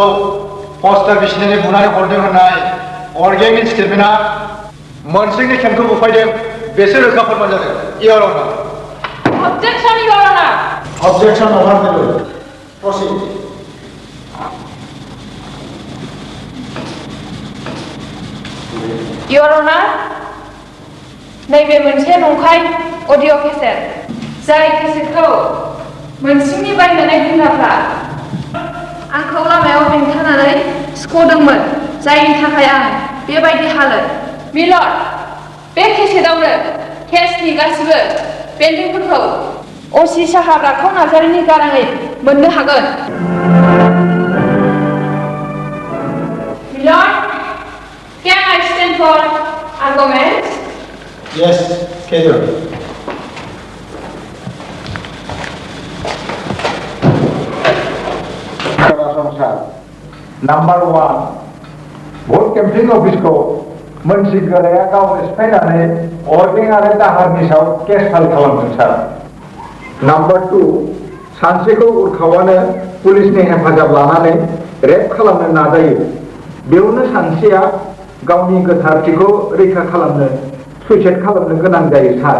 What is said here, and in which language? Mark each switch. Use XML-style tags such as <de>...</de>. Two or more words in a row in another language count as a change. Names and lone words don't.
<brx>पस्टार बिसिनानै बुनानै हरदों होननाय अर्गेंनि स्टेटमेन्टआ मोनसिंनि खेमखौ बुफायदों बेसो रोखा फोरमान जादों।</brx> <en>Your Honor. Objection, Your Honor. Objection overruled. Proceed. Your Honor,</en> <brx>नैबे मोनसे नंखाय अडिअ केसेट जाय केसेटखौ मोनसिंनि बायनानै गुन्दाफ्रा आंखौ लामायाव बेंथानानै सिख'दोंमोन जायनि थाखाय आं बेबायदि हालोद। मिलर्ड, बे केसेटआवनो केसनि गासिबो बेन्दोंफोरखौ असि साहाब राखाव नार्जारिनि गाराङै मोननो हागोन। मिलर्ड, can I stand for arguments? Yes, schedule.</brx> <en>Number 1,</en> <brx>भट कैंपिंग ऑफिस को मोनसे गोराया गावनो सिफायनानै अर्गें आरो दाहारनि सायाव</brx> <en>case file</en> <brx>खालामदों सार।</brx> <en>Number 2,</en> <brx>सानसेखौ उरखावानो पुलिसनि हेफाजाब लानानै रेप खालामनो नाजायो। बेयावनो सानसेया गावनि गोथारथिखौ रैखा खालामनो सुइसाइड खालामनो गोनां जायो सार।</brx>